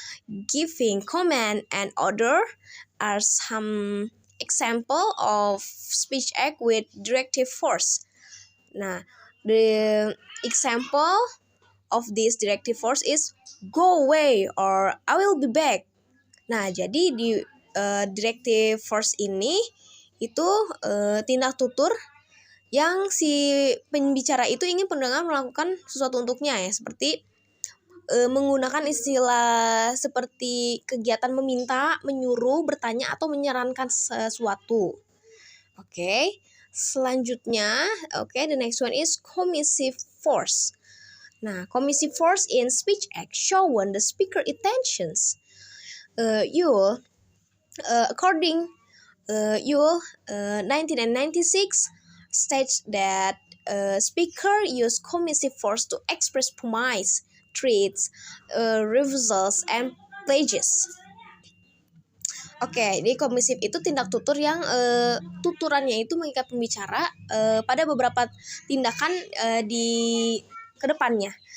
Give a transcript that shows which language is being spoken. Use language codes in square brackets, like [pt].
[en] Giving, command, and order are some example of speech act with directive force. Nah, the example of this directive force is go away or I will be back. [id] Nah, jadi di directive force ini itu tindak tutur yang si pembicara itu ingin pendengar melakukan sesuatu untuknya, ya, seperti menggunakan istilah seperti kegiatan meminta, menyuruh, bertanya, atau menyarankan sesuatu. Oke. Selanjutnya, [en] the next one is commissive force. Nah, commissive force in speech act show when the speaker intentions. According Yule 1996 states that speaker use commissive force to express promise, threats, refusals, and pledges. [id] Oke, jadi komisif itu tindak tutur yang tuturannya itu mengikat pembicara pada beberapa tindakan di kedepannya.